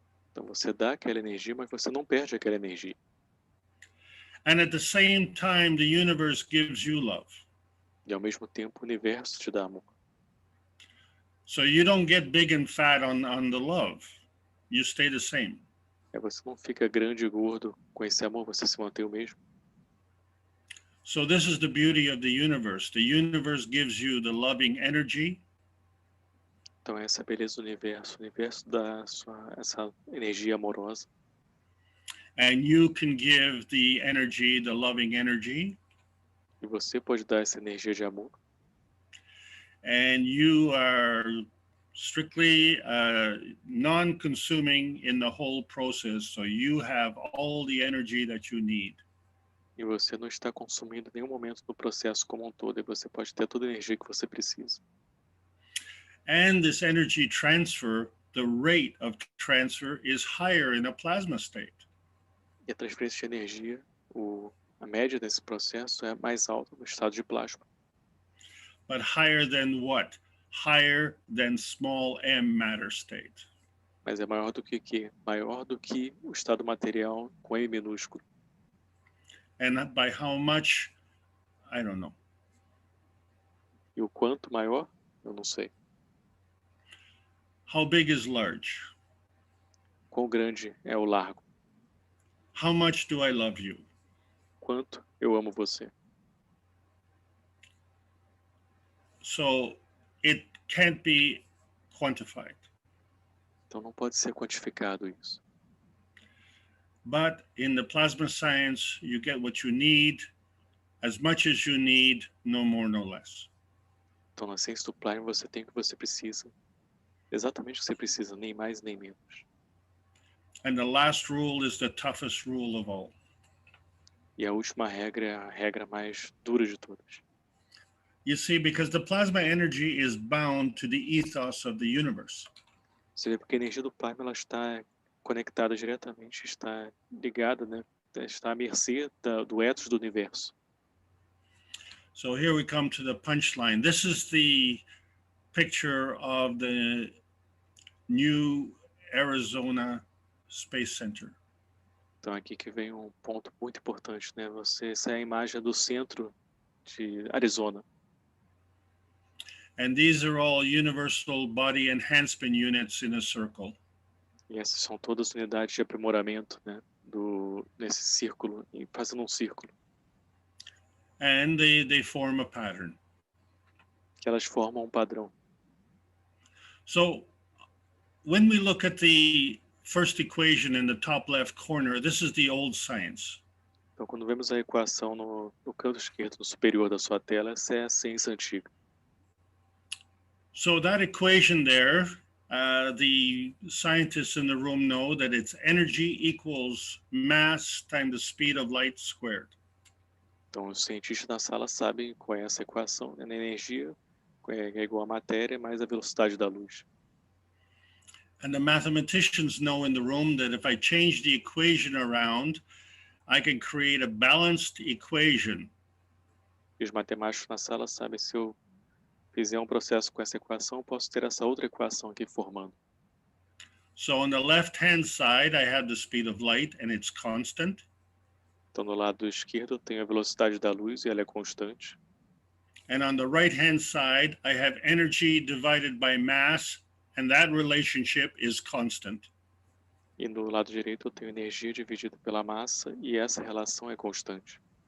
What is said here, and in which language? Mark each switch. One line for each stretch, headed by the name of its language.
Portuguese: Então você dá aquela energia, mas você não perde aquela energia.
English: And at the same time, the universe gives you love.
Portuguese: E ao mesmo tempo o universo te dá amor.
English: So you don't get big and fat on the love. You stay the same.
Portuguese: Você não fica grande e gordo com esse amor, você se mantém o mesmo.
English: So this is the beauty of the universe. The universe gives you the loving energy.
Portuguese: Então essa é a beleza do universo. O universo dá essa energia amorosa.
English: And you can give the energy, the loving energy.
Portuguese: E você pode dar essa energia de amor.
English: And you are strictly non-consuming in the whole process. So you have all the energy that you need.
Portuguese: E você não está consumindo em nenhum momento no processo como um todo. E você pode ter toda a energia que você precisa.
English: And this energy transfer, the rate of transfer is higher in a plasma state.
Portuguese: E a transferência de energia, a média desse processo é mais alta no estado de plasma.
English: But higher than what? Higher than small m matter state.
Portuguese: Mas é maior do que quê? Maior do que o estado material com M minúsculo.
English: And by how much? I don't know.
Portuguese: E o quanto maior? Eu não sei.
English: How big is large?
Portuguese: Quão grande é o largo?
English: How much do I love you?
Portuguese: Quanto eu amo você?
English: So it can't be quantified.
Portuguese: Então não pode ser quantificado isso.
English: But in the plasma science, you get what you need, as much as you need, no more, no less.
Portuguese: Então na ciência do plasma você tem o que você precisa. Exatamente o que você precisa, nem mais nem menos.
English: And the last rule is the toughest rule of all.
Portuguese: E a última regra é a regra mais dura de todas.
English: You see, because the plasma energy is bound to the ethos of the universe.
Portuguese: Você vê porque a energia do plasma ela está conectada diretamente, está ligada, né? Está à mercê do ethos do universo.
English: So here we come to the punchline. This is the picture of the new Arizona Space Center.
Portuguese: Então aqui que vem um ponto muito importante, né? Essa é a imagem do centro de Arizona.
English: And these are all universal body enhancement units in a circle.
Portuguese: E essas são todas unidades de aprimoramento, né? Nesse círculo, fazendo um círculo.
English: And they form a pattern.
Portuguese: Que elas formam um padrão.
English: So when we look at the first equation in the top left corner, this is the old science.
Portuguese: Então, quando vemos a equação no canto esquerdo, no superior da sua tela, essa é a ciência antiga.
English: So that equation there, the scientists in the room know that it's energy equals mass times the speed of light squared.
Portuguese: Então, os cientistas da sala sabem qual é essa equação, né? A energia é igual a matéria mais a velocidade da luz.
English: And the mathematicians know in the room that if I change the equation around, I can create a balanced equation.
Portuguese: E os matemáticos na sala sabem se eu fizer um processo com essa equação, eu posso ter essa outra equação aqui formando.
English: So on the left-hand side, I have the speed of light and it's constant.
Portuguese: Então, no lado esquerdo, eu tenho a velocidade da luz e ela é constante.
English: And on the right-hand side, I have energy divided by mass, and that relationship is constant.
Portuguese: E no lado direito, eu tenho energia dividida pela massa e essa relação é constante.